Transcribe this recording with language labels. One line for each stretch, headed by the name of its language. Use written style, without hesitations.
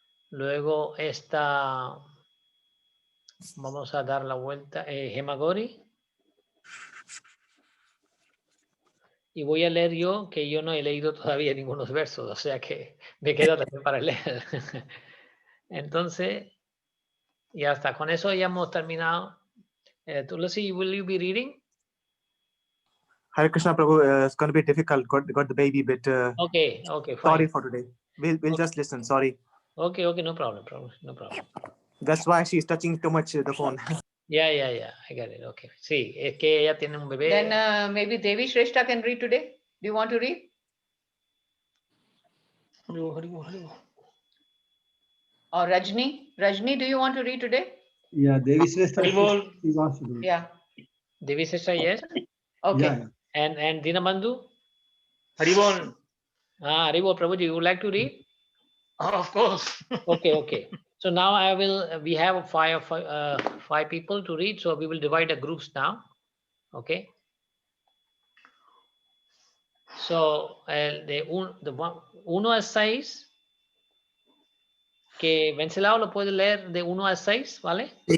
Spanish: Luego está, vamos a dar la vuelta, Hemagori. Y voy a leer yo, que yo no he leído todavía ningunos versos, o sea que me queda también para leer. Entonces, ya está. Con eso ya hemos terminado.
English: Tulasi, will you be reading? Hare Krishna Prabhu, it's going to be difficult. Got the baby bit. Okay, fine. Sorry for today. We'll Okay. just listen. Sorry. Okay, no problem. That's why she's touching too much the phone. Yeah, I get it. Okay.
Spanish: Sí, es que ella tiene un bebé.
English: Then maybe Devi Shrestha can read today. Do you want to read? Or Rajni? Rajni, do you want to read today? Yeah, Devi Shrestha, she wants to do it. Yeah. Devi Sesha, yes. Okay. Yeah. And Dinabandhu? Haribol. Haribol, Prabhuji, you would like to read? Of course. Okay. So now we have five people to read, so we will divide the groups now. Okay.
Spanish: So, de 1 a 6, que Vencelao lo puede leer de 1 a 6, ¿vale?